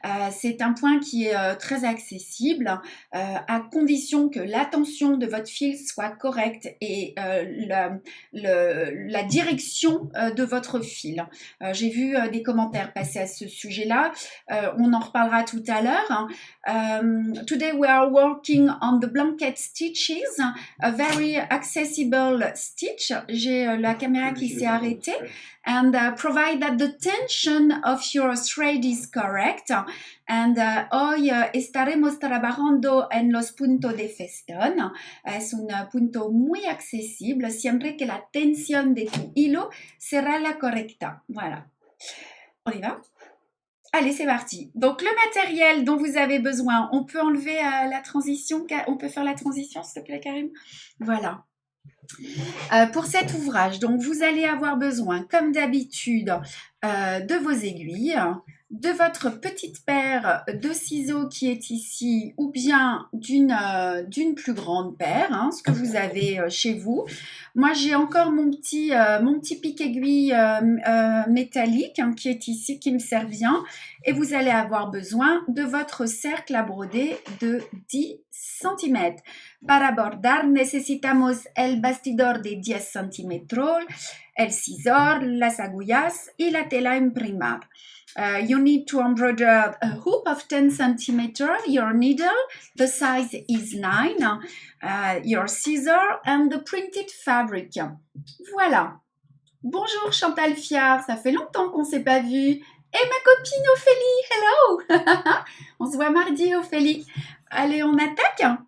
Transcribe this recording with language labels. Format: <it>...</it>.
<fr>C'est un point qui est très accessible à condition que la tension de votre fil soit correcte et la direction de votre fil. J'ai vu des commentaires passer à ce sujet-là. On en reparlera tout à l'heure.</fr> <en>Today we are working on the blanket stitches, a very accessible stitch.</en> <fr>J'ai la caméra qui s'est arrêtée.</fr> <en>And provide that the tension of your thread is correct.</en> <es>And hoy estaremos trabajando en los puntos de festón. Es un punto muy accesible siempre que la tensión de tu hilo será la correcta.</es> <fr>Voilà. On y va? Allez, c'est parti. Donc, le matériel dont vous avez besoin, on peut enlever la transition. On peut faire la transition, s'il te plaît, Karim? Voilà. Pour cet ouvrage, donc vous allez avoir besoin, comme d'habitude, de vos aiguilles, de votre petite paire de ciseaux qui est ici, ou bien d'une plus grande paire, hein, ce que vous avez chez vous. Moi, j'ai encore mon petit pic-aiguille métallique hein, qui est ici, qui me sert bien. Et vous allez avoir besoin de votre cercle à broder de 10 cm.</fr> <es>Para bordar necesitamos el bastidor de 10 centímetros, el scissor, las agujas y la tela imprimar.</es> <en>You need to embroider a hoop of 10 centimeters, your needle, the size is 9, your scissor and the printed fabric.</en> <fr>Voilà. Bonjour Chantal Fiard, ça fait longtemps qu'on ne s'est pas vu. Et ma copine Ophélie, hello. On se voit mardi, Ophélie. Allez, on attaque.</fr>